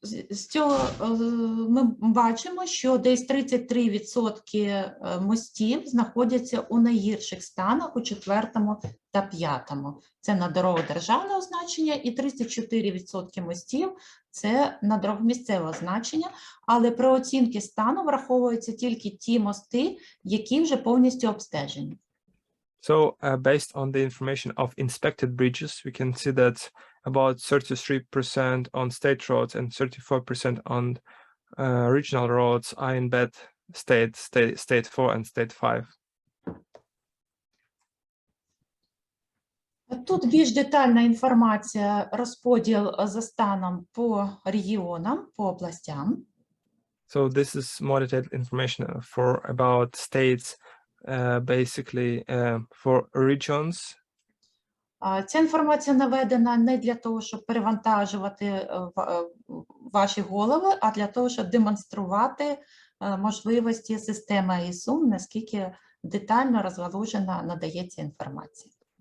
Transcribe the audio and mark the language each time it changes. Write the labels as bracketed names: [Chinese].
[Ukrainian] З цього ми бачимо, що десь 33% мостів знаходяться у найгірших станах у 4-му та 5-му. Це на дорогах державного значення, і 34% мостів – це на дорогах місцевого значення, але при оцінці стану враховуються тільки ті мости, які вже повністю обстежені. [English] So based on the information of inspected bridges, we can see that about 33% on state roads and 34% on regional roads are in bad state 4 and state 5. [Ukrainian] Тут більш детальна інформація, розподіл за станом по регіонам, по областям. [English] So this is more detailed information for about states, basically for regions. [Ukrainian] Ця інформація наведена не для того, щоб перевантажувати ваші голови, а для того, щоб демонструвати можливості системи ISUM, наскільки детально розгалужена надається інформація.